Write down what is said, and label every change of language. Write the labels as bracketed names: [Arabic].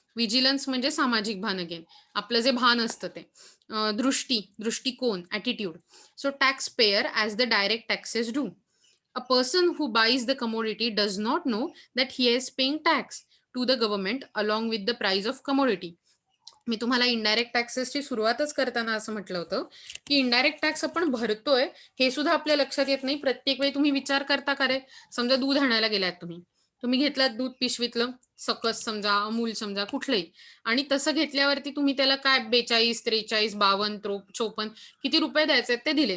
[Marathi] Vigilance म्हणजे सामाजिक भान अगेन. आपलं जे भान असतं ते. दृष्टिकोन, attitude. [English] So taxpayer as the direct taxes do. A person who buys the commodity does not know that he is paying tax to the government along with the price of commodity. [Marathi] मी तुम्हाला indirect टॅक्सेसची सुरुवातच करताना असं म्हटलं होतं, की indirect tax आपण भरतोय हे सुद्धा आपल्या लक्षात येत नाही. प्रत्येक वेळी तुम्ही विचार करता का रे? समजा दूध आणायला गेलात तुम्ही. तुम्ही घेतलात दूध पिशवीतलं, सकस समजा, अमूल समजा कुठलंही आणि तसं घेतल्यावरती तुम्ही त्याला काय 42, 43, 52, 54 किती रुपये द्यायचे ते दिले.